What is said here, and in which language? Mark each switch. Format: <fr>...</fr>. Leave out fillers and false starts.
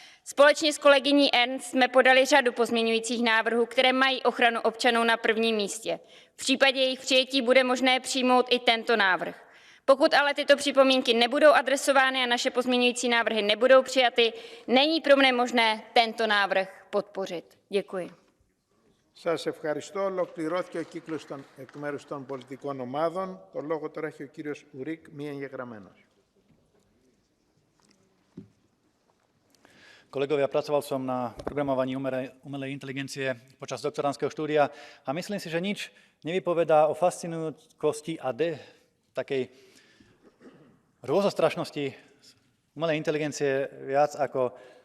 <cs>Společně s kolegyní Ernst jsme podali řadu pozměňujících návrhů, které mají ochranu občanů na prvním místě. V případě jejich přijetí bude možné přijmout i tento návrh. Pokud ale tyto připomínky nebudou adresovány a naše pozměňující návrhy nebudou přijaty, není pro mne možné tento návrh podpořit. Děkuji.</cs> <el>Σας ευχαριστώ. Ολοκληρώθηκε ο κύκλος εκ μέρους των πολιτικών ομάδων. Το λόγο τώρα έχει ο κύριος Ουρίκ, μη εγγεγραμμένος.</el> <sk>Kolegovia, pracoval som na programovaní umelej inteligencie počas doktorandského štúdia a myslím si, že nič nevypovedá o fascinujúcosti a takej rôzostrašnosti umelej inteligencie viac ako</sk>